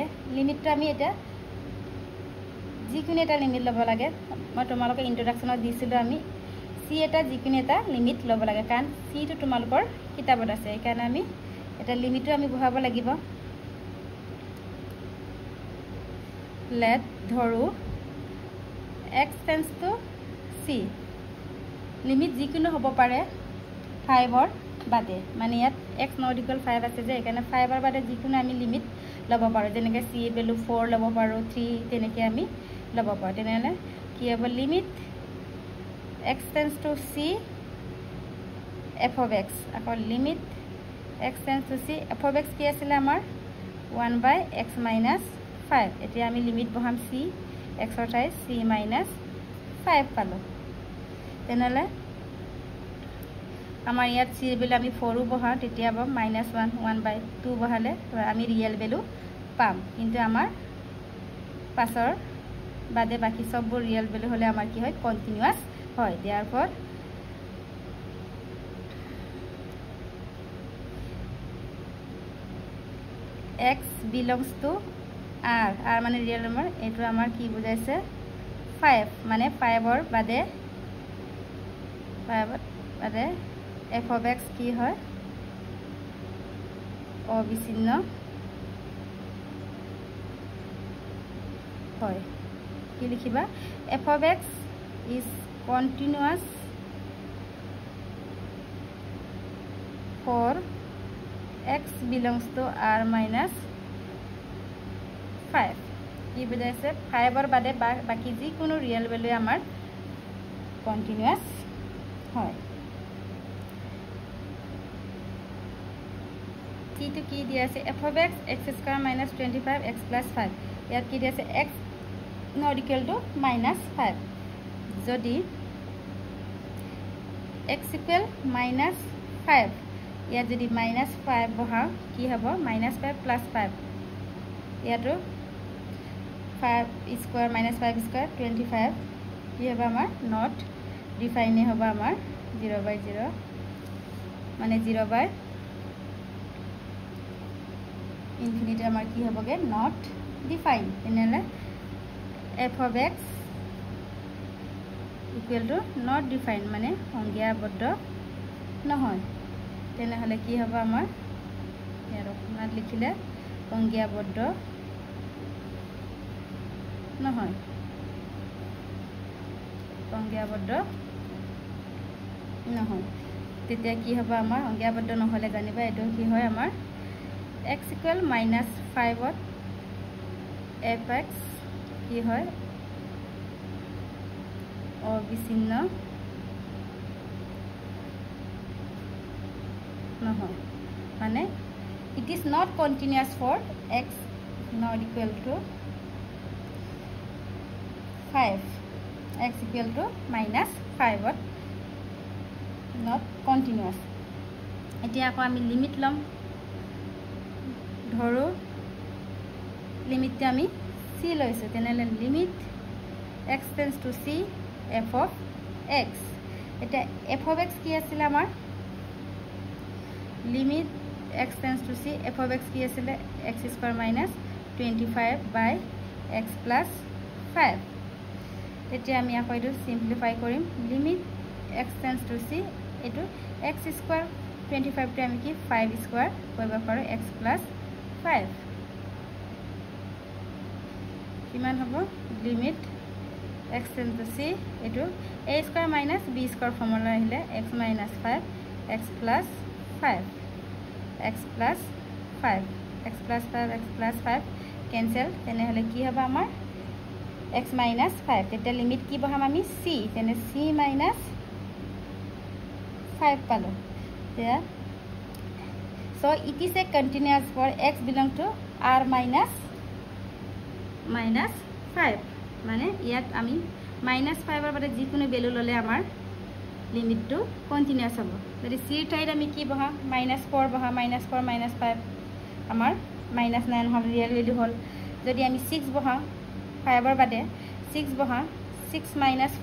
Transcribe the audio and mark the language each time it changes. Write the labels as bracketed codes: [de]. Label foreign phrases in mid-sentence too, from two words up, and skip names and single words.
[as] লিমিটটো আমি এটা যিকোনো এটা লিমিট লব লাগে। মই তোমালোকে ইন্ট্ৰোডাকশনত দিছিলো আমি c এটা যিকোনো এটা লিমিট লব লাগে, কাৰণ c টো তোমালোকৰ কিতাপত আছে। এই কাৰণে আমি এটা লিমিটটো আমি বহাব লাগিব। [en] লেট ধৰো x tends to c। [as] লিমিট যিকোনো হ'ব পাৰে 5 ৰ বাদে, মানে ইয়াত [en] x not equal 5 [as] আছে যে, এইকাৰণে 5 ৰ বাদে যিকোনো আমি লিমিট লব পাৰো। যেনেকৈ c ভ্যালু 4 লব পাৰো, 3 তেনেকৈ আমি লব পাৰো। তেনেহলে কি হ'ব, [en] লিমিট x tends to c f of x। আকৌ লিমিট x tends to c f of x [as] কি আছিল আমাৰ [en] 1/x minus 5। [as] এতিয়া আমি লিমিট বহাম c, x ৰ ঠাইত [en] c minus 5 [as] পালো। তেনেহলে আমাৰ ইয়াত c ভ্যালু আমি 4 বহাও, তেতিয়া হ'ব -1 1/2 বহালে আমি [en] real value [as] পাম। কিন্তু আমাৰ পাছৰ বাদে বাকি সববোৰ [en] real value [as] হলে আমাৰ কি হয় কন্টিনিউয়াস হয়। [en] therefore x belongs to r। [as] r মানে [en] real number, [as] এটো আমাৰ কি বুজাইছে 5, মানে 5 ৰ বাদে [en] f of x [as] কি হয় অবিচ্ছিন্ন হয়। কি লিখিবা, [en] f of x is continuous for x belongs to r minus 5। [as] কি বুজাইছে 5 ৰ বাদে বাকি যিকোনো [en] real value [as] আমাৰ কন্টিনিউয়াস হয়। কি তো কি দিয়া আছে [en] f of x [as] x² - 25 x + 5। ইয়াত কি দিয়া আছে [en] x not equal to -5 [as] যদি x equal -5 ইয়াত যদি -5 বহা কি হ'ব -5 + 5 ইয়াতো 5 স্কয়ার -5 স্কয়ার 25 কি হ'ব আমাৰ [en] not define [as] হ'ব আমাৰ 0/0 মানে 0/∞ আমাৰ কি হ'বগে [en] not define [as] তেনেহলে [en] f of x equal to not define [as] মানে সংজ্ঞাবদ্ধ নহয় তেনেহলে কি হ'ব আমাৰ ইয়াৰ অকমান লিখিলে সংজ্ঞাবদ্ধ নহয় সংজ্ঞাবদ্ধ নহয় তেতিয়া কি হ'ব আমাৰ সংজ্ঞাবদ্ধ নহলে জানিবা এটো কি হয় আমাৰ [en] x equal -5 [as] ত fx কি হয় অবিচ্ছিন্ন নহয় মানে [en] it is not continuous for x not equal to 5 x equal to -5 [as] ত [en] not continuous [as] এতিয়া আকৌ আমি লিমিট লম ধৰো লিমিটটো আমি c লৈছো তেনেহলে [en] লিমিট x tends to c f of x এটা f of x [as] কি আছিল আমাৰ [en] লিমিট x tends to c f of x [as] কি আছিল [en] x square minus 25 by x plus 5 [as] এতিয়া আমি আকৌ এটো সিম্পলিফাই কৰিম [en] লিমিট x tends to c এটো x square 25 [as] টো আমি কি [en] 5 square [as] কৰিব পাৰো [en] x plus 5 [as] কিমান হ'ব [en] লিমিট x tends to c এটো a square minus b square ফৰ্মুলা আহিলে x minus 5 x plus 5 x plus 5 x plus 5 x plus 5 cancel [as] তেনেহলে কি হ'ব আমাৰ [en] x minus 5 [as] তেতিয়া লিমিট কি বহাম আমি [en] c তেনে c minus [as] 5 পালো তেতিয়া [en] so it is a continuous for x belong to r minus 5 [as] মানে ইয়াত আমি -5 ৰ বাদে যিকোনো ভ্যালু ললে আমাৰ [en] limit to continuous [as] হ'ব যদি c ঠাইত আমি কি বহা -4 বহা -4 -5 আমাৰ -9 হ'ল [en] real value [as] হ'ল যদি আমি 6 বহা 5 ৰ বাদে 6 বহা 6 -